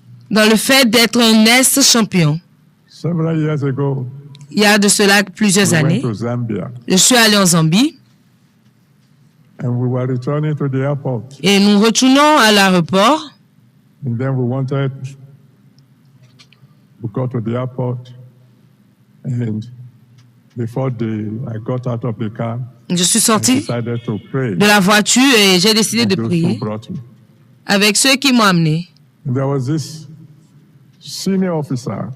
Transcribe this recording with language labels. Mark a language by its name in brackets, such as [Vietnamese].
[French] dans le fait d'être un ex-champion. [English] Several years ago, [French] il y a de cela plusieurs années, je suis allé en Zambie. [English] And we were returning to the airport. [French] Et nous retournons à l'aéroport. [English] And then we got to the airport. And before I got out of the car, [French] je suis sorti de la voiture et j'ai décidé de prier avec ceux qui m'ont amené. [English] There was this senior officer,